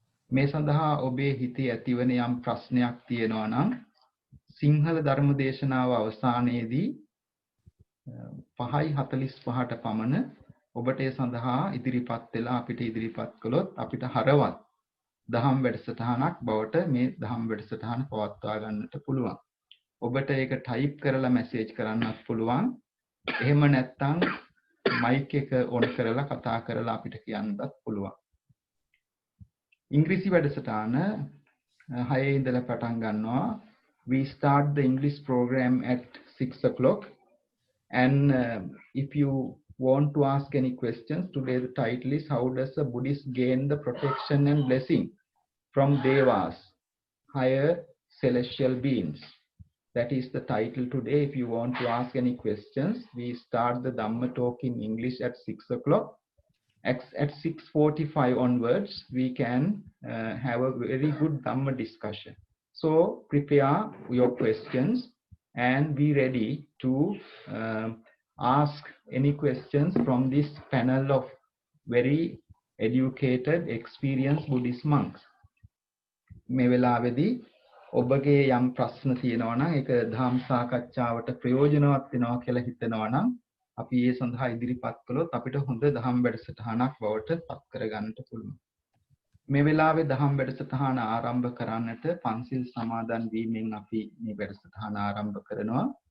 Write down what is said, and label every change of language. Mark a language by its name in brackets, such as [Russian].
[Sinhala] මේ සඳහා ඔබේ හිතේ ඇතිවන යම් ප්‍රශ්නයක් තියෙනවා නම් සිංහල ධර්ම දේශනාව අවසානයේදී 5:45ට පමණ ඔබට ඒ සඳහා ඉදිරිපත් වෙලා අපිට ඉදිරිපත් කළොත් අපිට හරවත් දහම් වැඩසටහනක් බවට මේ දහම් වැඩසටහන පවත්වා ගන්නට පුළුවන්. ඔබට ඒක ටයිප් කරලා මැසේජ් කරන්නත් පුළුවන්. එහෙම නැත්නම් මයික් එක ඔන් කරලා කතා කරලා අපිට කියන්නත් පුළුවන්. ඉංග්‍රීසි වැඩසටහන 6 ඉඳලා පටන් ගන්නවා. [English] We start the English program at 6 o'clock. And if you want to ask any questions, today the title is How does a Buddhist gain the protection and blessing from Devas, higher celestial beings? That is the title today. If you want to ask any questions, we start the Dhamma talk in English at 6 o'clock. At 6:45 onwards, we can have a very good Dhamma discussion. So prepare your questions and be ready to ask any questions from this panel of very educated, experienced Buddhist monks. [Sinhala] මේ වෙලාවේදී ඔබගේ යම් ප්‍රශ්න තියෙනවා නම් ඒක ධම් සාකච්ඡාවට ප්‍රයෝජනවත් වෙනවා කියලා හිතනවා නම් අපි ඒ සඳහා ඉදිරිපත් කළොත් අපිට හොඳ දහම් වැඩසටහනක් බවට පත් කරගන්නට පුළුවන්. මේ වෙලාවේ දහම් වැඩසටහන ආරම්භ කරන්නට පන්සිල් සමාදන් වීමෙන් අපි මේ වැඩසටහන ආරම්භ කරනවා.